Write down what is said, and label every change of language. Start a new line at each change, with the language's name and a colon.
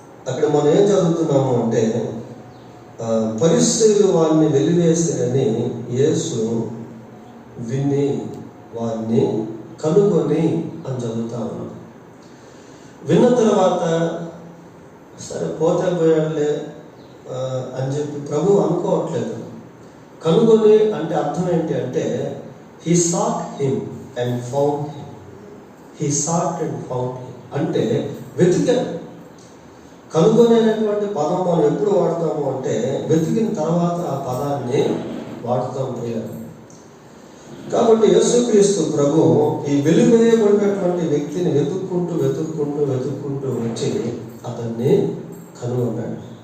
Telugu: అక్కడ మనం ఏం చదువుతున్నాము అంటే, పరిసయ్యులు వారిని వెలివేసిరని యేసు విని వారిని కనుగొని అని చదువుతా ఉన్నాడు. విన్న తర్వాత సరే పోతే పోయాడులే అని చెప్పి ప్రభు అనుకోవట్లేదు. కనుగొని అంటే అర్థం ఏంటి అంటే,
English: he sought him and found him. He sought and found him
Telugu: అంటే వెతికాడు. కనుగొనేటువంటి పదం మనం ఎప్పుడు వాడతాము అంటే, వెతికిన తర్వాత ఆ పదాన్ని వాడుతాం ప్రియులు. కాబట్టి యేసుక్రీస్తు ప్రభు ఈ వెలివేయబడినటువంటి వ్యక్తిని వెతుక్కుంటూ వచ్చి అతన్ని కనుగొన్నాడు.